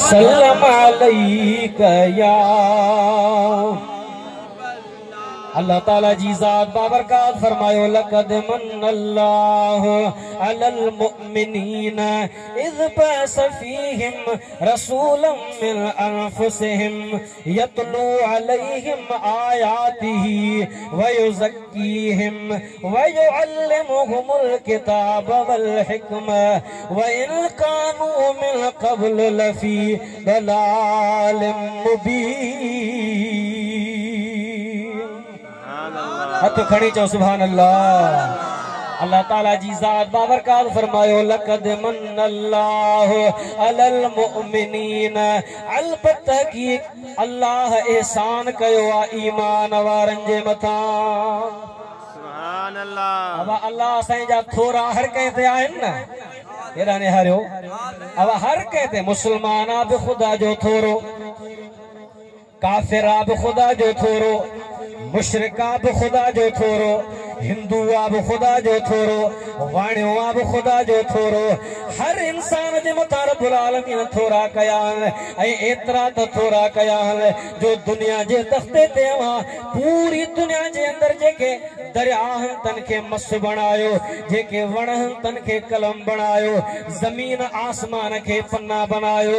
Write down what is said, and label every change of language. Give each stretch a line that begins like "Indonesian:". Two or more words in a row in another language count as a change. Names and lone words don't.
Arabic: سلم عليك
Sindhi: या अल्लाह ताला जी ज़ात बाबरकात फरमायो
Arabic: لقد من الله على المؤمنين إذ بعث فيهم رسولا من أنفسهم يتلو عليهم آياته ويزكيهم ويعلمهم الكتاب والحكمة وإن كانوا من قبل لفي ضلال مبين.
Sindhi: हथ खड़ी चो
Arabic: سبحان الله.
Sindhi: अल्लाह ताला जी ज़ात बाबरकात फरमायो
Arabic: لقد من الله على المؤمنين
Sindhi: अलबत्ता की अल्लाह एहसान कयो आ ईमान वारन जे मथा।
Arabic: سبحان الله.
Sindhi: अब अल्लाह साईं जा थोरा हर कंहिं ते आहिनि न हेॾा ने हरियो। अब हर कंहिं ते मुस्लमान बि ख़ुदा जो थोरो, काफ़िर बि ख़ुदा जो थोरो, मुशरिका बि ख़ुदा जो थोरो, हिंदू बि ख़ुदा जो थोरो, वाणियो बि ख़ुदा जो थोरो। हर इंसान जे मथां रब्बुल आलमीन थोरा कया आहिनि ऐं एतिरा त थोरा कया आहिनि जो दुनिया जे तख़्ते ते पूरी दुनिया जे अंदरि जेके दरिया आहिनि तन खे मस बणायो, जेके वण आहिनि तन खे कलम बणायो, ज़मीन आसमान खे पन्ना बनायो।